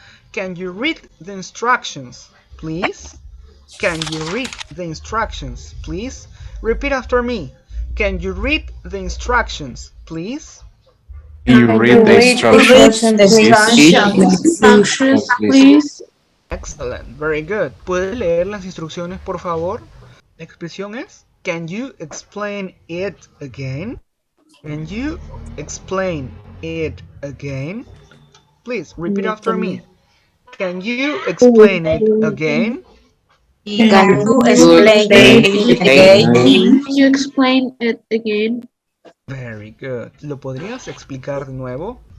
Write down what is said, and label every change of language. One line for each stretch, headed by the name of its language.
English: Can you read the instructions, please? Can you read the instructions, please? Repeat after me. Can you read the instructions, please? Can you read the instructions, Instructions, please. Excellent. Very good.
Spanish: ¿Puedes leer las instrucciones, por favor? La expresión es
English: can you explain it again? Can you explain it again? Please repeat after me. Can you explain it again? Can you explain it again? Can you explain it again? Very good.
Spanish: ¿Lo podrías explicar de nuevo?